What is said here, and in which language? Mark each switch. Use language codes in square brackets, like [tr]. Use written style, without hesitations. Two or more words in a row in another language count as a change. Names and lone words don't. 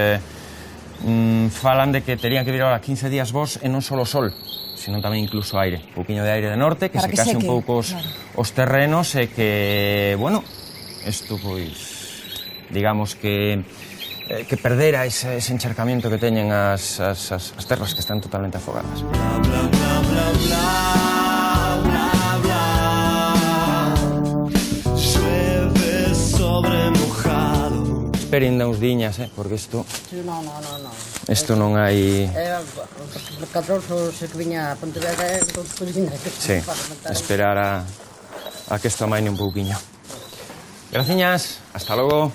[gl] falan de que terían que vir ahora 15 días vos e non só o sol, sino tamén incluso aire, un pouquiño de aire de norte, que se case un pouco os terrenos e que, bueno, isto pois, digamos que perdera ese encharcamiento que teñen as terras que están totalmente afogadas. Bla, bla, bla, bla, bla, bla, bla. [es] Llueve sobre mojado. [gl] Esperen uns diñas, porque isto... No. Isto non hai... O 14 se que viña a Pontevedra e todos os diñas. Sí, esperar a que isto amaine un pouquiño. Graciñas, hasta logo.